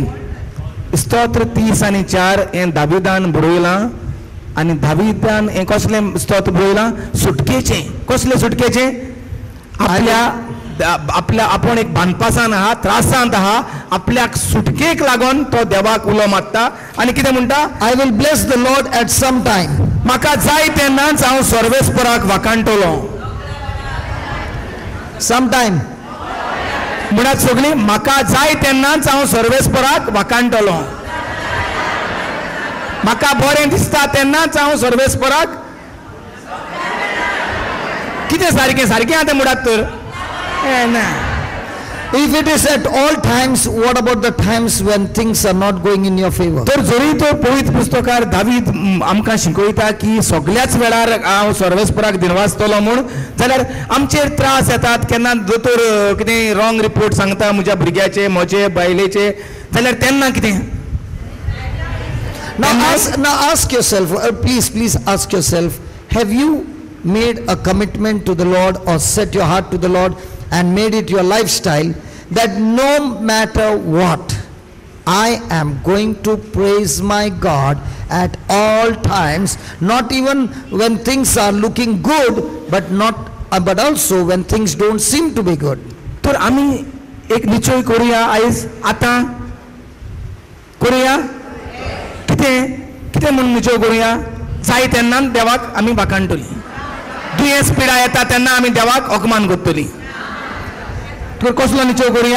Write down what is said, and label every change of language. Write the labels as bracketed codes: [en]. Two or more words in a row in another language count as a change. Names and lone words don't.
[kok] स्तोत्र 30 आनी 4 हें दाविदान बरयलां. आनी दाविदान हें कसलें स्तोत्र बरयलां? सुटकेचें. कसलें सुटकेचें? आपल्या आपण एक बांदपासान आहा, त्रासांत आहा, आपल्याक सुटकेक लागून तो देवाक उलो मारता. आनी कितें म्हणटा? [en] I will bless the Lord at some time. [kok] म्हाका जाय तेन्नाच हांव सर्वेस्पराक वाकाणटलो. [en] Sometime. [kok] म्हणत सगळीं म्हाका जाय तेन्नाच हांव सर्वेस्पराक वाकाणटलो. म्हाका बरें दिसता तेन्नाच हांव सर्वेस्पराक. कितें सारकें सारकें आतां म्हणत तर ना. [en] If it is at all times, what about the times when things are not going in your favor? [kok] तर जरी तो पवित्र पुस्तकार दावीद आमकां शिकयता की सगळ्याच वेळार हांव सर्वेस्पराक दिनवासतलो म्हूण, जाल्यार आमचेर त्रास येतात. केन्ना दोतोर कितें [en] wrong report [kok] सांगता म्हज्या भुरग्याचे, म्हजे बायलेचे, जाल्यार तेन्ना कितें? [en] Now ask yourself, please ask yourself, have you made a commitment to the Lord or set your heart to the Lord and made it your lifestyle that no matter what, I am going to praise my God at all times, not even when things are looking good, but also when things don't seem to be good. [kok] तर आमी एक निश्चय करूया आयज, आतां करूया. कितें म्हणून निश्चय करूया? जाय तेन्ना देवाक आमी वाकाणटली. दुयेंस पिडा येता तेन्ना आमी देवाक अकमान करतली. तर कसलो निश्चय करूया?